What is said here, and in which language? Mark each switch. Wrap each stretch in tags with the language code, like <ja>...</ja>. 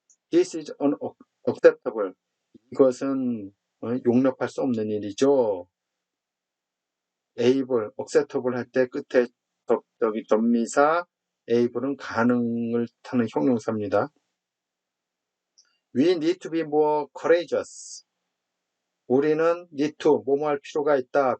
<en>This is unacceptable.</en> <ko>이것은 용납할 수 없는 일이죠. able, acceptable 할 때 끝에 전미사, able은 가능을 타는 형용사입니다.</ko> <en>We need to be more courageous.</en> <ko>우리는 need to, 뭐뭐 할 필요가 있다.</ko>